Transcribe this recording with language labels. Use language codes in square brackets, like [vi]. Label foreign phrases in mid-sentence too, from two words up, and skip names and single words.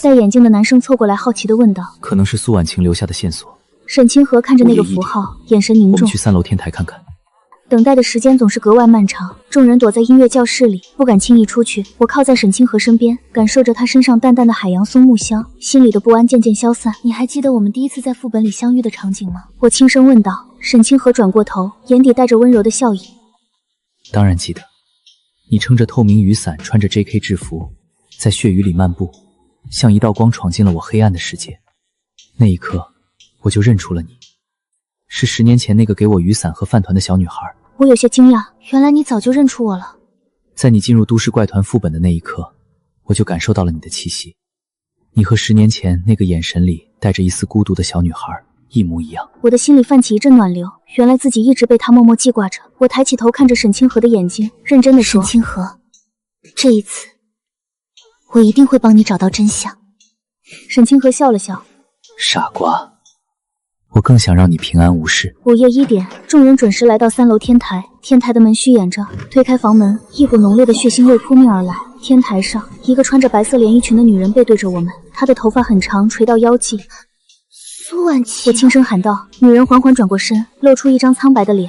[zh] 戴眼鏡的男生湊過來好奇地問道。可能是蘇婉清留下的線索。沈清河看着那個符號，眼神凝重。我們去3樓天台看看。等待的時間總是格外漫長，眾人躲在音樂教室裡，不敢輕易出去。我靠在沈清河身邊，感受着他身上淡淡的海洋松木香，心裡的不安漸漸消散。你還記得我們第一次在副本裡相遇的場景嗎？我轻聲問道。沈清河轉過頭，眼底帶着溫柔的笑意。當然記得，你撐着透明雨傘，穿着 JK 制服，在血雨裡漫步，像一道光闖進了我黑暗的世界。那一刻，我就認出了你，是10年前那個給我雨傘和飯糰的小女孩。我有些驚訝，原來你早就認出我了。在你進入都市怪團副本的那一刻，我就感受到了你的氣息。你和10年前那個眼神裡帶着一絲孤獨的小女孩一模一樣。我的心裡泛起一陣暖流，原來自己一直被她默默記掛着。我抬起頭看着沈清河的眼睛，認真地說： 沈清河，這一次我一定會幫你找到真相。沈清河笑了笑： 傻瓜，我更想讓你平安無事。午夜1點，眾人準時來到3樓天台。天台的門虛掩着，推開房門，一股濃烈的血腥味撲面而來。天台上，一個穿着白色連衣裙的女人背對着我們，她的頭髮很長，垂到腰際。蘇婉清，我輕聲喊道。女人緩緩轉過身，露出一張蒼白的臉。